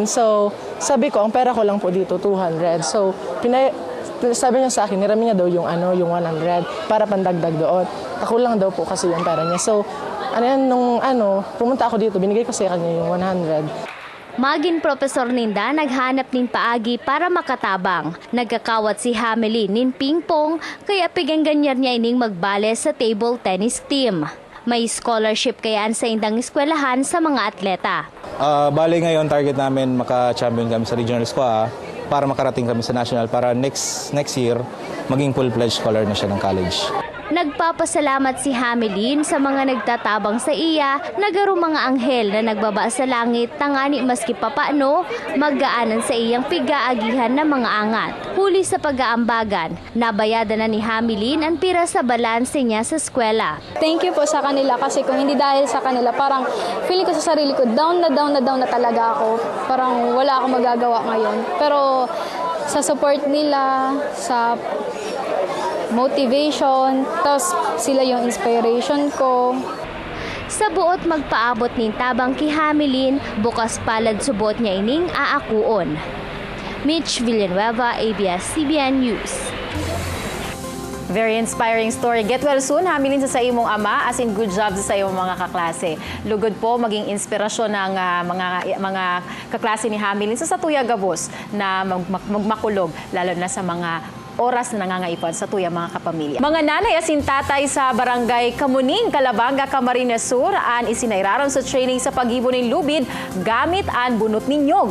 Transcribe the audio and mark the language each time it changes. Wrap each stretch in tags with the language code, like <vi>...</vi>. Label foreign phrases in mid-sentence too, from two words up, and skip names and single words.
<tl>So, sabi ko, ang pera ko lang po dito, 200. So, sabi niya sa akin, nirami niya daw yung 100 para pandagdag doon. Ako lang daw po kasi yung pera niya. So, pumunta ako dito, binigay ko sa kanya yung 100.</tl> <bik>Maging profesor ninda, naghanap nin paagi para makatabang. Nagkakawat si Hamilyn nin ping-pong, kaya pigang-ganyan niya ining magbale sa table tennis team. May scholarship kayaan sa indang eskwelahan sa mga atleta.</bik> <tl>Bali ngayon, target namin maka-champion kami sa</tl> <en>regional squad</en> <tl>para makarating kami sa national para next year maging</tl> <en>full-fledged scholar</en> <tl>na siya ng college.</tl> <bik>Nagpapasalamat si Hamilyn sa mga nagtatabang sa iya, nagaro mga anghel na nagbaba sa langit, tangani maski papano, maggaanan sa iyang pigaagihan na mga angat. Huli sa pag-aambagan, nabayadan na ni Hamilyn ang pira sa balanse niya sa eskwela.</bik> <en>Thank you</en> <tl>po sa kanila kasi kung hindi dahil sa kanila, parang feeling ko sa sarili ko, down na talaga ako. Parang wala akong magagawa ngayon. Pero sa support nila, sa motivation, tapos sila yung inspiration ko.</tl> <bik>Sa buot magpaabot nin tabang ki Hamilyn, bukas palad subot niya ining aakuon. Mitch Villanueva, ABS-CBN News.</bik> <en>Very inspiring story. Get well soon,</en> <bik>Hamilyn, sa imong ama,</bik> <en>as in good job</en> <bik>sa imong mga kaklase. Lugod po maging inspirasyon ng mga kaklase ni Hamilyn sa Satuya Gabos na magmakulog, lalo na sa mga oras na nangangaipon sa tuyang mga kapamilya. Mga nanay asin tatay sa barangay Kamuning, Calabanga, Camarines Sur, an isinairaron sa training sa paghibo ng lubid gamit an bunot ninyog.</bik>